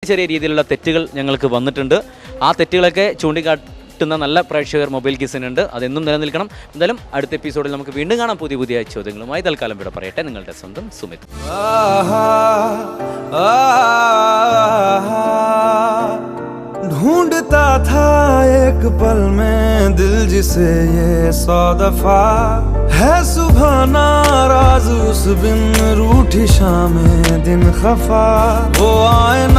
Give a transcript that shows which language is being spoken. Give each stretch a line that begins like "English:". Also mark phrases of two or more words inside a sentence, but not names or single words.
Malayalam: ചെറിയ രീതിയിലുള്ള തെറ്റുകൾ ഞങ്ങൾക്ക് വന്നിട്ടുണ്ട്. ആ തെറ്റുകളൊക്കെ ചൂണ്ടിക്കാട്ടുന്ന നല്ല പ്രേക്ഷകർ മൊബൈൽ കിസിനുണ്ട്. അതെന്നും നിലനിൽക്കണം. എന്തായാലും അടുത്ത എപ്പിസോഡിൽ നമുക്ക് വീണ്ടും കാണാം പുതിയ ചോദ്യങ്ങളുമായി. തൽക്കാലം ഇവിടെ പറയട്ടെ, നിങ്ങളുടെ സ്വന്തം സുമിത്.
Hindi: ढूंढता था एक पल में दिल जिसे ये 100 दफा है सुबह नाराज उस बिन रूठी शामें दिन खफा वो आए ना